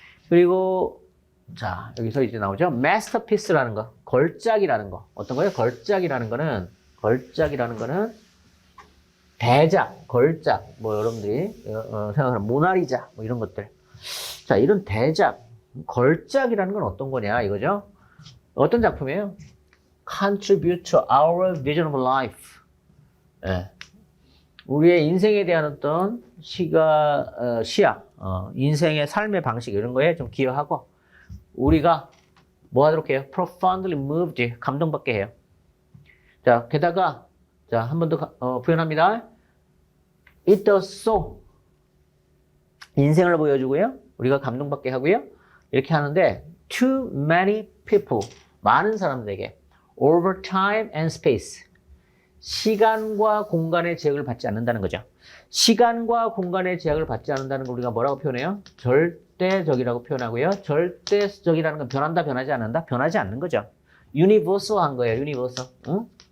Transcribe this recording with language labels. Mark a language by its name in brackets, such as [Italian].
[Korean] 그리고 자 여기서 이제 나오죠. masterpiece라는 거, 걸작이라는 거. 어떤 거예요? 걸작이라는 거는 대작, 걸작. 뭐 여러분들이 생각하는 모나리자 뭐 이런 것들. 자 이런 대작, 걸작이라는 건 어떤 거냐 이거죠. 어떤 작품이에요? [English] Contribute to our vision of life. [Korean] 예. 우리의 인생에 대한 어떤 시야, 인생의 삶의 방식 이런 거에 좀 기여하고 우리가 뭐 하도록 해요? [English] Profoundly moved, [Korean] 감동받게 해요. 자, 게다가 자, 한 번 더 표현합니다. [English] It does so. [Korean] 인생을 보여주고요. 우리가 감동받게 하고요. 이렇게 하는데 [English] too many people, [Korean] 많은 사람들에게 [English] over time and space. [Korean] 시간과 공간의 제약을 받지 않는다는 거죠. 시간과 공간의 제약을 받지 않는다는 걸 우리가 뭐라고 표현해요? 절대적이라고 표현하고요. 절대적이라는 건 변한다, 변하지 않는다? 변하지 않는 거죠. 유니버설한 거예요. 유니버설. 응?